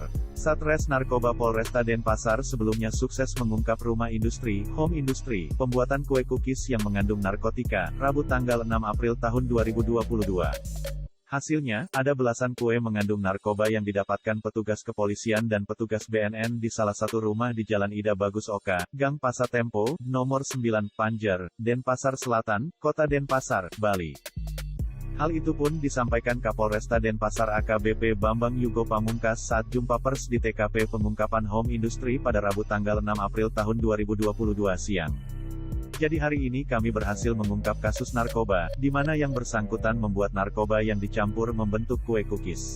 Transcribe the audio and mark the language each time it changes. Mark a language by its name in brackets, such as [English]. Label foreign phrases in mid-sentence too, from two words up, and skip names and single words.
[Indonesian] Satres Narkoba Polresta Denpasar sebelumnya sukses mengungkap rumah industri, [English] home industri, [Indonesian] pembuatan kue cookies yang mengandung narkotika, Rabu tanggal 6 April tahun 2022. Hasilnya, ada belasan kue mengandung narkoba yang didapatkan petugas kepolisian dan petugas BNN di salah satu rumah di Jalan Ida Bagus Oka, Gang Pasatempo, nomor 9, Panjer, Denpasar Selatan, Kota Denpasar, Bali. Hal itu pun disampaikan Kapolresta Denpasar AKBP Bambang Yugo Pamungkas saat jumpa pers di TKP pengungkapan [English] home industry [Indonesian] pada Rabu tanggal 6 April tahun 2022 siang. Jadi hari ini kami berhasil mengungkap kasus narkoba, di mana yang bersangkutan membuat narkoba yang dicampur membentuk kue cookies.